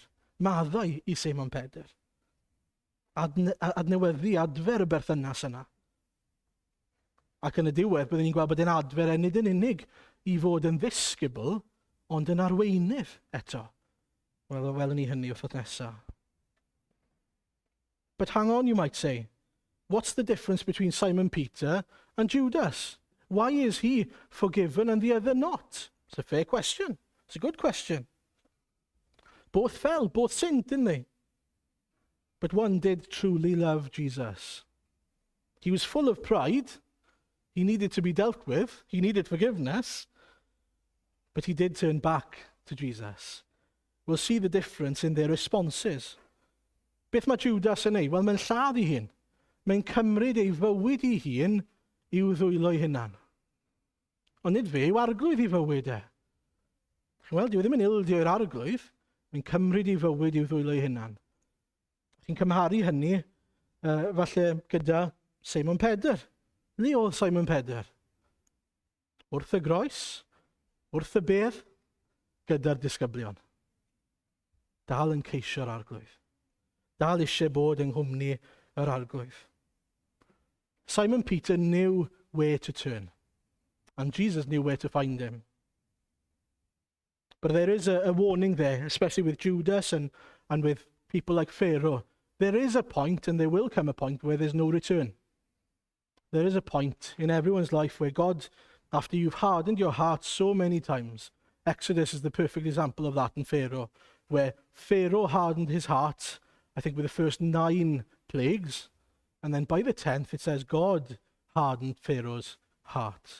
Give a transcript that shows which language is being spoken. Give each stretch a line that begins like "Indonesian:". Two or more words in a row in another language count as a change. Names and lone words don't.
Welsh: Maddau i Seimon Pedr. Adnewyddu, adfer y berthynas yna. Ac yn y diwedd, byddwn ni'n gweld bod e'n adfer nid yn unig i fod yn ddisgybl, ond yn arweinydd eto. Wel, welwn ni hynny wrth nesaf.
English: But hang on, you might say. What's the difference between Simon Peter and Judas? Why is he forgiven and the other not? It's a fair question. It's a good question. Both fell, both sinned, didn't they? But one did truly love Jesus. He was full of pride. He needed to be dealt with. He needed forgiveness. But he did turn back to Jesus. We'll see the difference in their responses.
Welsh: Beth mae Judas yn ei? Wel, mae'n lladd ei hun. Mae'n cymryd ei fywyd ei hun i'w ddwylo ei hunan. Ond nid fe yw arglwydd ei fywyd e. Wel, dyw e ddim yn ildio i'r arglwydd. Mae'n cymryd ei fywyd i'w ddwylo ei hunan. Chi'n cymharu hynny falle gyda Seimon Pedr. Le oedd Simon Pedr? Wrth y groes, wrth y bedd, gyda'r disgyblion. Dal yn ceisio'r arglwydd. Dal eisiau bod yng nghwmni yr arglwydd.
English: Simon Peter knew where to turn. And Jesus knew where to find him. But there is a warning there, especially with Judas and with people like Pharaoh. There is a point, and there will come a point, where there's no return. There is a point in everyone's life where God, after you've hardened your heart so many times, Exodus is the perfect example of that in Pharaoh, where Pharaoh hardened his heart, I think with the first 9 plagues, and then by the 10th it says God hardened Pharaoh's heart.